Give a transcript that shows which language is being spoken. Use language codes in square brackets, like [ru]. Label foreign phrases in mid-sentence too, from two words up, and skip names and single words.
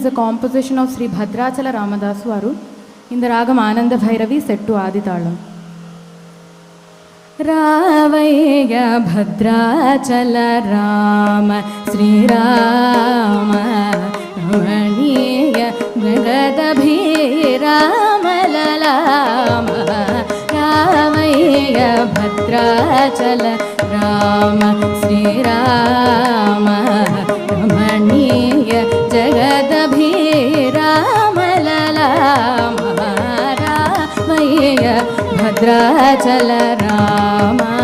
[en] a composition of Sri Bhadrachala Ramadaswaru in the ragam Ananda Bhairavi set to Adi Talam. [te] రావయ్య భద్రాచల రామ శ్రీరామ రమణీయ జగదభిరామ లలామ రావయ్య భద్రాచల రామ శ్రీరామ రమణీయ జగదభిరామ లలామ రామయ్య భద్రాచల రామ